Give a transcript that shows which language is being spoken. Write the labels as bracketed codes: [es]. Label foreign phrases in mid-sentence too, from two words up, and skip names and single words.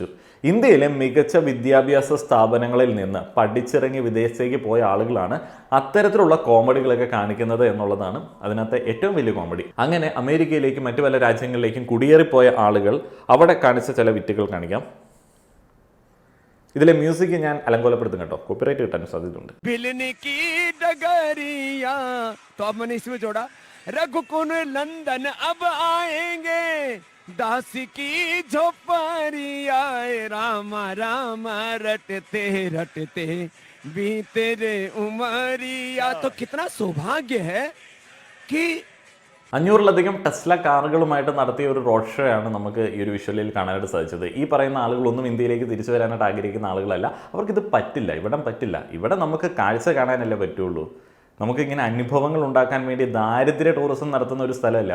[ml] ഇന്ത്യയിലെ മികച്ച വിദ്യാഭ്യാസ സ്ഥാപനങ്ങളിൽ നിന്ന് പഠിച്ചിറങ്ങി വിദേശത്തേക്ക് പോയ ആളുകളാണ് അത്തരത്തിലുള്ള കോമഡികളൊക്കെ കാണിക്കുന്നത് എന്നുള്ളതാണ് അതിനകത്തെ ഏറ്റവും വലിയ കോമഡി. അങ്ങനെ അമേരിക്കയിലേക്കും മറ്റു പല രാജ്യങ്ങളിലേക്കും കുടിയേറിപ്പോയ ആളുകൾ അവിടെ കാണിച്ച ചില വിറ്റുകൾ കാണിക്കാം. ഇതിലെ മ്യൂസിക് ഞാൻ അലങ്കോലപ്പെടുത്തും കേട്ടോ, കോപ്പിറൈറ്റ് കിട്ടാൻ സാധ്യതയുണ്ട്. [hi] रघुकुन लंदन अब आएंगे, दासी की झोपड़िया, रामा रामा रटते रटते बीते रे उमरिया. तो कितना सौभाग्य है कि [ml] 500-ലധികം ടെസ്ല കാറുകളുമായിട്ട് നടത്തിയ ഒരു [en] road show [ml] ആണ് നമുക്ക് ഈ ഒരു വിഷ്വലിൽ കാണാനായിട്ട് സാധിച്ചത്. ഈ പറയുന്ന ആളുകളൊന്നും ഇന്ത്യയിലേക്ക് തിരിച്ചു വരാനായിട്ട് ആഗ്രഹിക്കുന്ന ആളുകളല്ല. അവർക്കിത് പറ്റില്ല, ഇവിടെ പറ്റില്ല. ഇവിടെ നമുക്ക് കാഴ്ച കാണാനല്ലേ പറ്റുള്ളൂ. നമുക്കിങ്ങനെ അനുഭവങ്ങൾ ഉണ്ടാക്കാൻ വേണ്ടി ദാരിദ്ര്യ ടൂറിസം നടത്തുന്ന ഒരു സ്ഥലമല്ല.